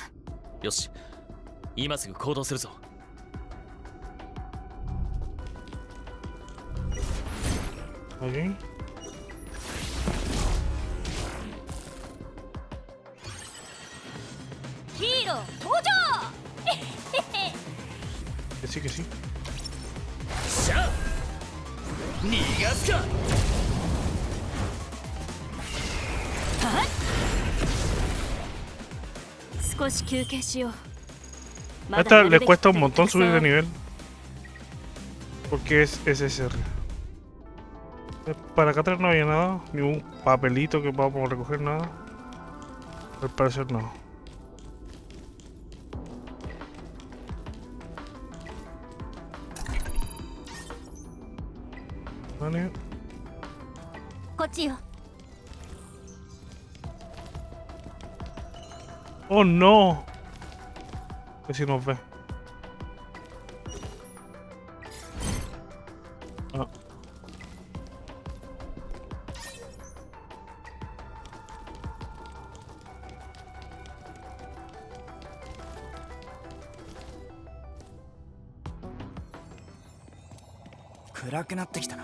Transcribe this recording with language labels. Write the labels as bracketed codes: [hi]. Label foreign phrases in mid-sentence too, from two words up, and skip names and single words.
[ja] よし、今すぐ行動するぞ。 [es] ¿Aquí? [ja] ヒーロー登場。 [es] Que sí, que sí. [ja] しゃあ、逃がすか。少し休憩しよう。 [es] A esta le cuesta un montón subir de nivel. Porque es SSR. Para acá atrás no había nada, ni un papelito que podamos recoger, nada. Al parecer no. Vale. [ja] こっちよ。 [es] Oh no. Que si nos ve. Ah. [ja] 暗くなってきたな。